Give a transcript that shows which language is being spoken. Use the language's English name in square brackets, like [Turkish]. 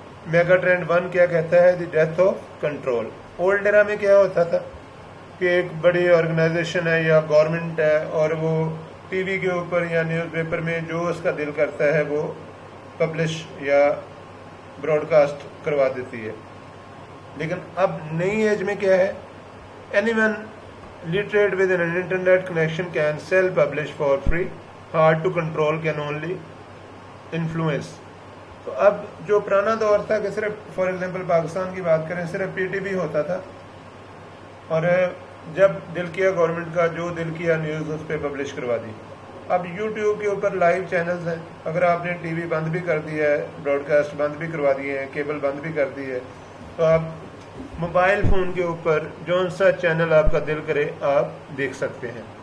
[Urdu] Mega trend 1 کیا کہتا ہے؟ [English] The death of control. [Urdu] Old ایرا میں کیا ہوتا تھا کہ ایک بڑی آرگنائزیشن ہے یا گورنمنٹ ہے اور وہ ٹی وی کے اوپر یا نیوز پیپر میں جو اس کا دل کرتا ہے وہ پبلش یا براڈ کاسٹ کروا دیتی ہے. لیکن اب نئی ایج میں کیا ہے؟ [English] Anyone literate with an internet connection can self-publish for free. Hard to control can only influence. [Urdu] تو اب جو پرانا دور تھا کہ صرف فار ایگزامپل پاکستان کی بات کریں صرف پی ٹی وی ہوتا تھا اور جب دل کیا گورنمنٹ کا جو دل کیا نیوز اس پہ پبلش کروا دی. اب یوٹیوب کے اوپر لائیو چینلز ہیں. اگر آپ نے ٹی وی بند بھی کر دیا ہے، براڈ کاسٹ بند بھی کروا دیے ہیں، کیبل بند بھی کر دی ہے، تو آپ موبائل فون کے اوپر جون سا چینل آپ کا دل کرے آپ دیکھ سکتے ہیں.